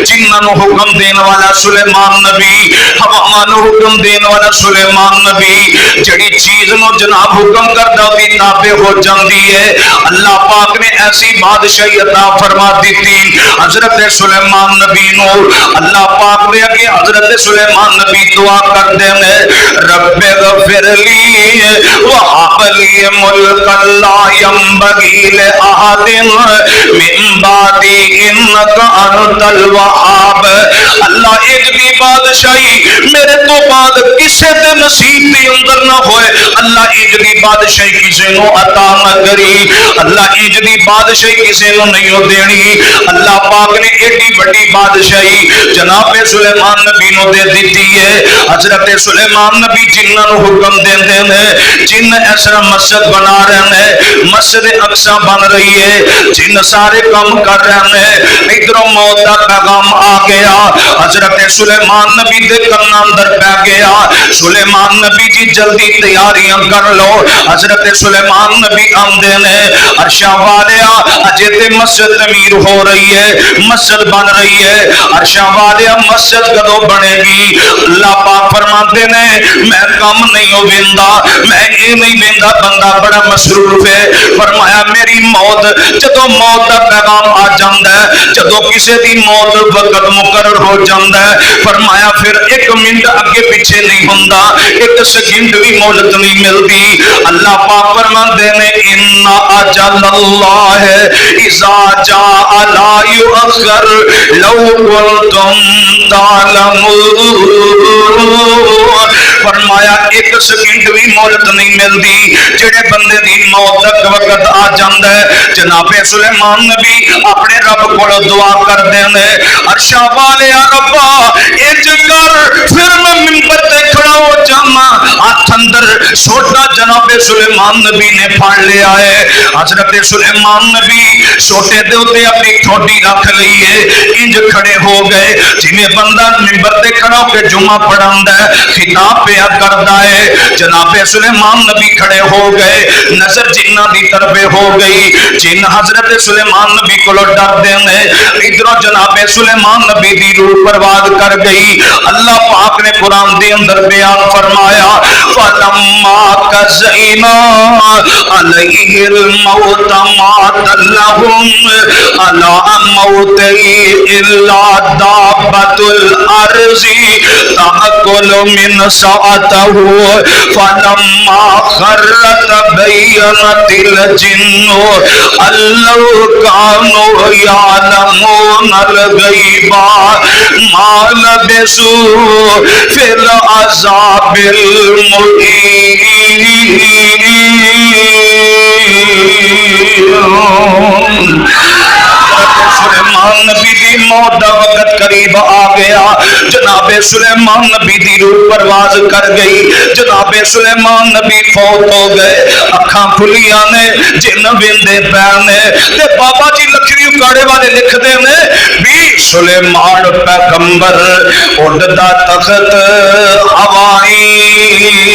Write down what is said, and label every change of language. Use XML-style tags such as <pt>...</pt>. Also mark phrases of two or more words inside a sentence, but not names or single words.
<pa>جنہاں نو حکم دین والا سلیمان نبی، ہوا نو حکم دین والا سلیمان نبی، جڑی چیز نو جناب حکم کردا ہوئی تابع ہو جاندی ہے۔ اللہ پاک نے ایسی بادشاہی عطا فرما دیتی حضرت سلیمان نبی نو۔ اللہ پاک نے کہ حضرت سلیمان نبی دعا کرتے ہیں</pa> <ar>رب اغفر لی وہب لی ملک لا ينبغی لأحد من بعدی انک انت الوہاب۔</ar> <pa>اللہ ایک بھی بادشاہی میرے تو بعد کسے تے نصیب بھی اندر نہ ہوئے، اللہ ایک دی بادشاہی کسے نو عطا نہ کری، اللہ ایک دی بادشاہی کسے نو نہیں ہو دینی۔ اللہ پاک نے ایڈی بڑی بادشاہی جناب سلیمان نبی نو دے دیتی ہے۔ حضرت سلیمان نبی جنہاں نو حکم دیندے ہیں، جن اس طرح مسجد بنا رہے ہیں، مسجد اقصی بن رہی ہے، جن سارے کام کر رہے ہیں، ادھروں موت کا پیغام آ گیا، حضرت سلیمان نبی دے کن اندر پہ گیا۔ سلیمان نبی جی جلدی تیاریاں کر لو۔ حضرت سلیمان نبی آمدے نے عرشاں والیا اجے تے مسجد تعمیر ہو رہی ہے، مسجد بن رہی ہے۔ عرشاں والیا مسجد کدو کدوں بنے گی؟ اللہ پاک فرماتے نے میں کم نہیں ہو ویندا، میں یہ نہیں ویندا بندہ بڑا مصروف ہے۔ فرمایا میری موت جدوں موت دا پیغام آ جاندا ہے، جدوں کسے دی موت وقت مقرر ہو جاندا ہے، فرمایا پھر ایک منٹ اگے پیچھے نہیں ہوندا، ایک سیکنڈ بھی مہلت نہیں ملتی۔ اللہ پاک فرماتے نے</pa> <ar>ان اجل اللہ اذا جاء لا یؤخر لو کنتم تعلمون۔</ar> <pa>فرمایا ایک سیکنڈ بھی مہلت نہیں ملتی، جڑے بندے دی موت تک وقت آ جاندا ہے۔ جناب سلیمان نبی اپنے رب کو دعا کرتے ہیں، عرشاں والے ربا انج کر پھر میں منبر تے کھڑا ہو جاواں۔ ہاتھ اندر سوٹا جناب سلیمان نبی نے پھڑ لیا ہے۔ حضرت سلیمان نبی سوٹے دے اوتے اپنی ٹھوڈی رکھ لئیے، انج کھڑے ہو گئے جویں بندہ منبر تے کھڑا ہو کے جمعہ پڑھاندا ہے، خطاب پیا کردا ہے۔ جناب سلیمان نبی کھڑے ہو گئے، نظر جنہ دی طرف ہو گئی، جن حضرت سلیمان نبی کو ڈرتے ہیں، ادھر جناب سلیمان نبی دی روح پرواز کر گئی۔ اللہ پاک نے قرآن دے اندر بیان فرمایا فَلَمَّا</pa> <ar>قَضَيْنَا عَلَيْهِ الْمَوْتَ مَا دَلَّهُمْ عَلَىٰ مَوْتِهِ إِلَّا دَابَّةُ الْأَرْضِ تَأْكُلُ مِنْ سَأَتَهُ فَلَمَّا خَرَّ تَبَيَّنَتِ الْجِنُّ أَن لَّوْ كَانُوا يَعْلَمُونَ الْغَيْبَ مَا لَبِثُوا فِي الْعَذَابِ الْمُهِينِ۔</ar> <pa>سلیمان نبی دی موت دا وقت قریب آ گیا، جناب سلیمان نبی دی روح پرواز کر گئی، جناب سلیمان نبی فوت ہو گئے، اکھاں کھلیاں نے، جن ویندے پے نے، تے بابا جی لکھوی اکاڑے والے لکھ دے نے بھی سلیمان پیغمبر اڑدا تخت ہوائی،</pa>